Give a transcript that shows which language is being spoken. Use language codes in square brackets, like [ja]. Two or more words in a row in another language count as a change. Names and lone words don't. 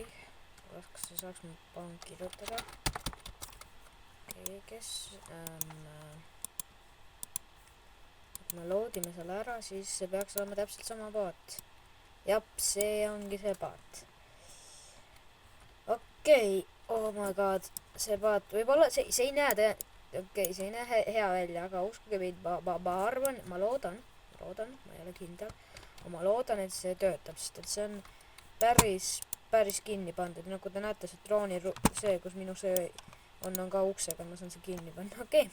[et] kas sa saaks nüüd palun kirjutada? okei, kes kui me loodime selle ära, siis see peaks olema täpselt sama paat. Jap, see ongi see paat. okei, [en] oh my god, [et] see paat võib-olla, see ei näe see ei näe hea välja, aga uskuge mind, ma arvan, ma loodan, ma ei ole kindel, aga ma loodan, et see töötab, sest et see on päris kinni pandud, nagu te näete, see drooni, see, kus minu see on ka uksega, ma saan see kinni panna, okei.